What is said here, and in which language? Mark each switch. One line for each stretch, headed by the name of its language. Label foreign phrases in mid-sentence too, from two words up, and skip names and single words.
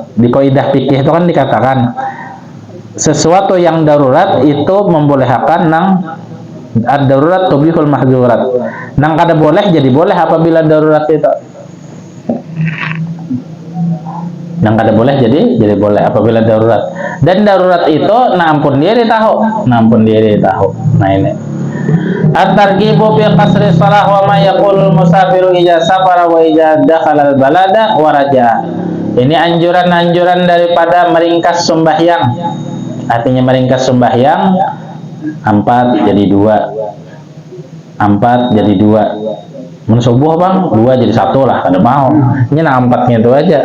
Banjar: Di kaidah fikih itu kan dikatakan sesuatu yang darurat itu membolehkan nang
Arabic: الضرورات تبيح المحظورات.
Banjar: Nang kada boleh jadi boleh apabila darurat itu. Nang kada boleh jadi boleh apabila darurat. Dan darurat itu nampun diri tahu. Nah ini.
Arabic: الترغيب في قصر الصلاة وما يقول المسافر إذا سافر وإذا دخل البلد ورجع.
Banjar: Ini anjuran-anjuran daripada meringkas sembahyang. Artinya meringkas sembahyang 4 jadi 2. 4 jadi 2. Mun subuh Bang, 2 jadi 1 lah, kada mau. Ini 4-nya itu aja.